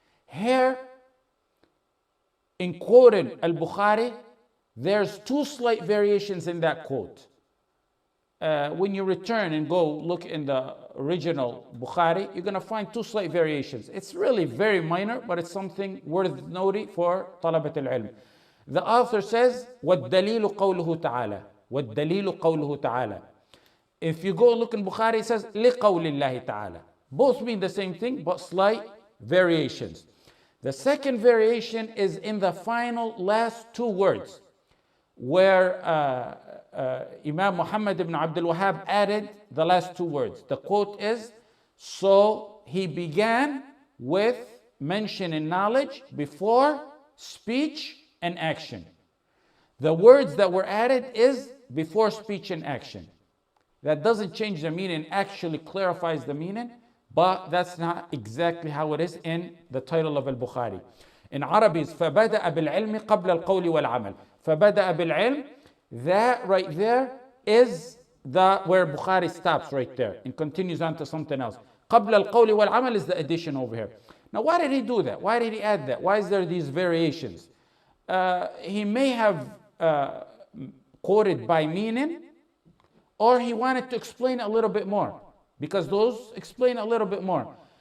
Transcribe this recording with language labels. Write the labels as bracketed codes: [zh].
[en] Here, in quoting Al-Bukhari, there's 2 slight variations in that quote. When you return and go look in the original Bukhari, you're going to find 2 slight variations. It's really very minor, but it's something worth noting for [ar] طلبة العلم. [en] The author says, [ar] وَالدَّلِيلُ قَوْلُهُ تَعَالَى وَالدَّلِيلُ قَوْلُهُ تَعَالَى. [en] If you go look in Bukhari, it says, [ar] لِقَوْلِ اللَّهِ تَعَالَى. [en] Both mean the same thing, but slight variations. The second variation is in the final last 2 words, where Imam Muhammad ibn Abdul Wahhab added the last 2 words. The quote is, so he began with mentioning knowledge before speech and action. The words that were added is before speech and action. That doesn't change the meaning, actually clarifies the meaning, but that's not exactly how it is in the title of Al-Bukhari. In Arabic, [ar] فَبَدَأَ بِالْعِلْمِ قَبْلَ الْقَوْلِ وَالْعَمَلِ. فَبَدَأَ بِالْعِلْمِ, [en] that right there is where Bukhari stops right there and continues on to something else. [ar] قَبْلَ الْقَوْلِ وَالْعَمَلِ [en] is the addition over here. Now why did he do that? Why did he add that? Why is there these variations? He may have quoted by meaning, or he wanted to explain a little bit more, because those explain a little bit more.